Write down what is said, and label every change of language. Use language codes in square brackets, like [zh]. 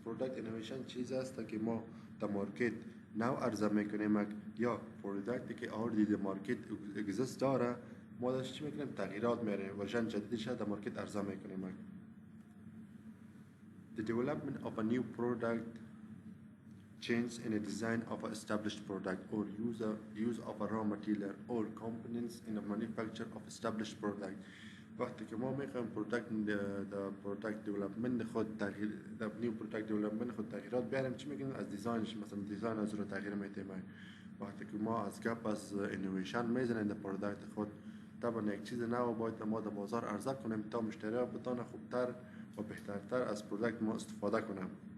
[fa] Product innovation چیز است که ما در مارکت نو عرضه میکنیم یا پروداکتی که [en] already [fa] در مارکت اگزیست داره ما داشت چی میکنیم تغییرات میاریم ورژن جدیدش در مارکت عرضه میکنیم. [en] The development of a new product change in a design of an established product or use of a raw material or components in a manufacture of established product. [fa] وقتی که ما میخوایم پروداکت دیولپمنت خود تغییر نیو پروداکت دیولپمنت خود تغییرات بیاریم چی میگیم از دیزاینش مثلا دیزاین از رو تغییر میتیم. وقتی که ما از گپ از اینویشن میزنیم در پروداکت خود طبعا یک چیز نو باید ما در بازار عرضه کنیم تا مشتری‌ها بتونه خوبتر و بهترتر از پروداکت ما استفاده کنیم.